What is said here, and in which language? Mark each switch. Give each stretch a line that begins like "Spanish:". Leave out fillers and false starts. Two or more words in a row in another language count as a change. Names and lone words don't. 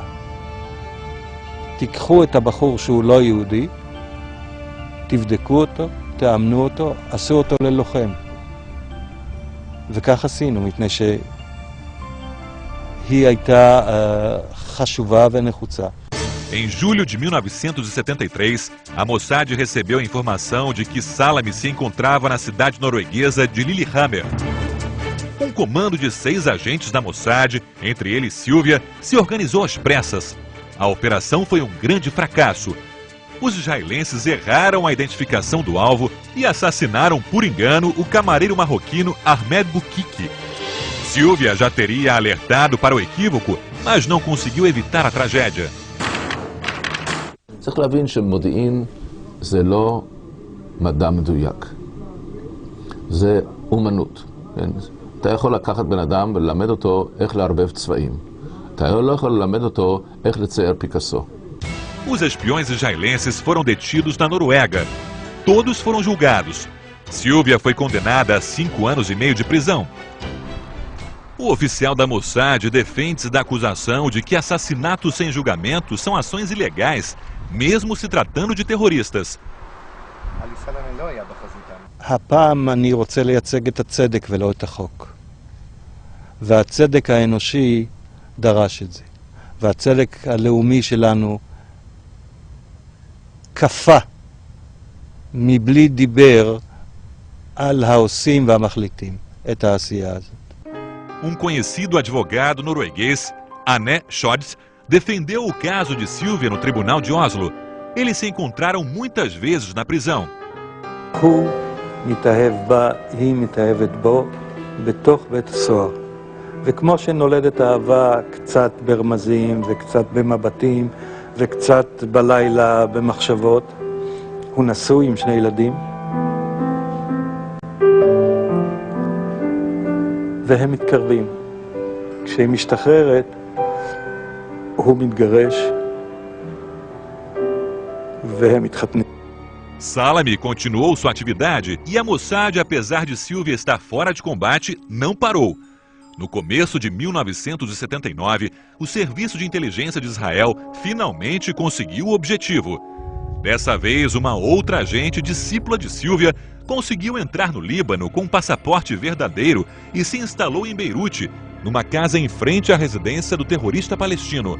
Hebrew: תיקחו את הבחור שהוא לא יהודי, תבדקו אותו, תאמנו אותו, עשו אותו ללוחם. וכך עשינו, מפני שהיא הייתה חשובה ונחוצה.
Portuguese: Em julho de 1973, a Mossad recebeu a informação de que Salami se encontrava na cidade norueguesa de Lillehammer. Um comando de 6 agentes da Mossad, entre eles Silvia, se organizou às pressas. A operação foi um grande fracasso. Os israelenses erraram a identificação do alvo e assassinaram por engano o camareiro marroquino Ahmed Boukiki. Silvia já teria alertado para o equívoco, mas não conseguiu evitar a tragédia.
Hebrew: צריך להבין שמודיעין זה לא מדע מדויק, זה אומנות. כן? אתה יכול לקחת בן אדם וללמד אותו איך לערבב צבעים. אתה לא יכול ללמד אותו איך לצייר פיקאסו.
Portuguese: Os espiões israelenses foram detidos na Noruega. Todos foram julgados. Silvia foi condenada a 5 anos e meio de prisão. O oficial da Mossad defende-se da acusação de que assassinatos sem julgamento são ações ilegais, mesmo se tratando de terroristas.
Hebrew: הפעם אני רוצה לייצג את הצדק ולא את החוק. והצדק האנושי דרש את זה. והצדק הלאומי שלנו כפה מבלי דיבר על העושים והמחליטים את העשייה הזאת.
Portuguese: Conhecido advogado norueguês, Arne Scholz, defendeu o caso de Silvia no tribunal de Oslo. Eles se encontraram muitas vezes na prisão.
Hebrew: הוא מתאהב בה, היא מתאהבת בו, בתוך בית הסוהר. וכמו שנולדת אהבה קצת ברמזים וקצת במבטים וקצת בלילה במחשבות, הוא נשוי עם 2 ילדים. והם מתקרבים. כשהיא משתחררת, הוא מתגרש, והם מתחתנים.
Portuguese: Salami continuou sua atividade e a Mossad, apesar de Silvia estar fora de combate, não parou. No começo de 1979, o Serviço de Inteligência de Israel finalmente conseguiu o objetivo. Dessa vez, uma outra agente discípula de Silvia conseguiu entrar no Líbano com um passaporte verdadeiro e se instalou em Beirute, numa casa em frente à residência do terrorista palestino.